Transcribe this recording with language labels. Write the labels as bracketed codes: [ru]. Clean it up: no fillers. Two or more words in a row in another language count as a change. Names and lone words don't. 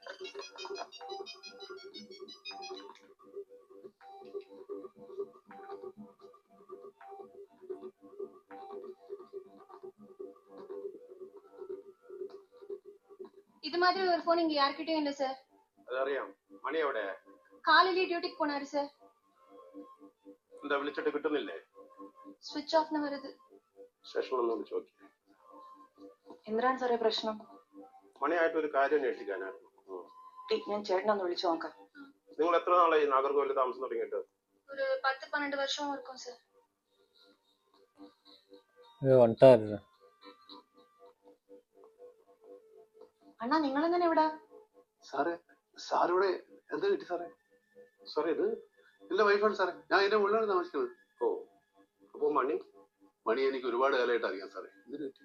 [ta] இது மாதிரி ஒரு போன் இங்க யார்கிட்டயும் இல்ல சார். [ml] അതറിയാം. മണി എവിടെ? [ta] காலையிலேயே டியூட்டிக்கு போனாரு சார். [ml] എന്താ വിളിച്ചിട്ട് കിട്ടുന്നില്ലേ? [en] switch off [ml] വരുത്. സ്റ്റേഷനിൽ ഒന്ന് വിളിച്ചു നോക്കി. എന്തിനാണ് സാറേ പ്രശ്നം? മണിയായിട്ട് ഒരു കാര്യം അന്വേഷിക്കാനായിരുന്നു. ഞാൻ ചേട്ടനൊന്ന് വിളിച്ചു നോക്കാം. നിങ്ങൾ എത്ര നാളായി നാഗർകോവിൽ താമസം തുടങ്ങിയിട്ട്? ഒരു 10-12 വർഷം [ta] இருக்கும் சார். வந்துட்டாரு. [ml] അണ്ണാ നിങ്ങൾ എങ്ങനെ ഇവിടെ? സാറേ സാറിവിടെ എന്താ കിട്ടി സാറേ? സാറേ ഇത് എന്റെ വൈഫാണ് സാറേ. ഞാൻ എന്റെ ഉള്ളിലാണ് താമസിക്കുന്നത്. ഓ, അപ്പൊ മണി എനിക്ക് ഒരുപാട് കാലമായിട്ട് അറിയാം സാറേ. ഇതിന് പറ്റി